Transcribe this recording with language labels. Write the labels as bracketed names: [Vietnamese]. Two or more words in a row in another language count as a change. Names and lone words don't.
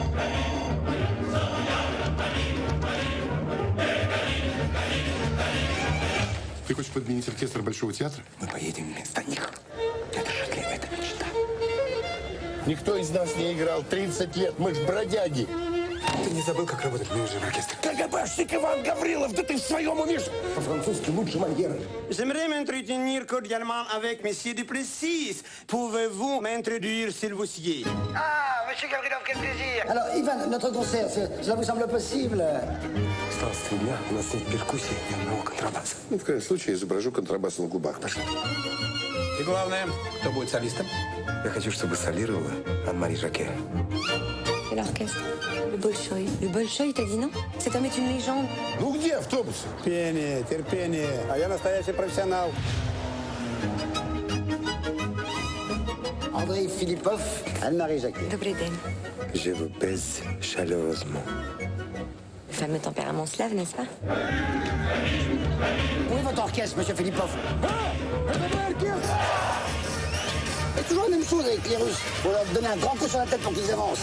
[Russian] Ты хочешь подменить оркестр Большого театра? Мы поедем вместо них. Это же это мечта. Никто из нас не играл 30 лет, мы ж бродяги. Ты не забыл, как работать менеджером оркестра? КГБшник Иван Гаврилов, да ты в своем уме? По-французски лучше манеры. [French] J'aimerais m'entretenir cordialement avec Monsieur Duplessis. Pouvez-vous m'introduire, s'il vous plaît? Ah, monsieur Gavrilov, quel plaisir. Alors, Ivan, notre concert, cela vous semble possible? [Russian] Осталось 3 дня, у нас нет перкуссии, ни одного контрабаса. Ну, в крайнем случае, изображу контрабас на губах. Пошли. И главное, кто будет солистом? Я хочу, чтобы солировала Анне-Мари Жаке. [French] Et l'orchestre? Le Bolchoï. Le Bolchoï, t'as dit non? Cet homme est une légende. [Russian] Ну, где автобус? Терпение, терпение. А я настоящий профессионал. Andrei Philippov, Anne-Marie Jacquet. Добрый день. [French] Je vous baise chaleureusement. Le fameux tempérament slave, n'est-ce pas? Où est votre orchestre, monsieur Philippov? C'est toujours la même chose avec les Russes. Faut leur donner un grand coup sur la tête pour qu'ils avancent.